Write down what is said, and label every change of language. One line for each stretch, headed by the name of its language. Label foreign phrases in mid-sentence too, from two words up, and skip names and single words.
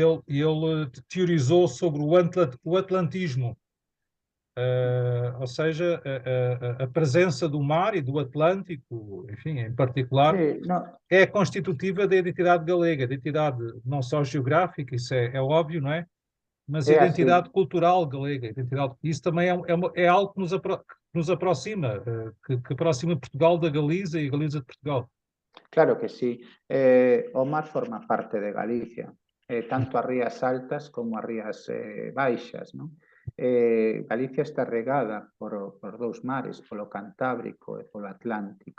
Portuguese: ele teorizou sobre o atlantismo, ou seja, a presença do mar e do Atlântico, enfim, em particular,
Galician: Sí, no,
Portuguese: é constitutiva da identidade galega, identidade não só geográfica, isso é óbvio, não é? Mas
Galician: é así.
Portuguese: identidade cultural galega, identidade, isso também é algo que nos aproxima, que aproxima Portugal da Galiza e a Galiza de Portugal.
Galician: Claro que sí. O mar forma parte de Galicia, tanto as rías altas como as rías baixas, non? Galicia está regada por dous mares, polo Cantábrico e polo Atlántico.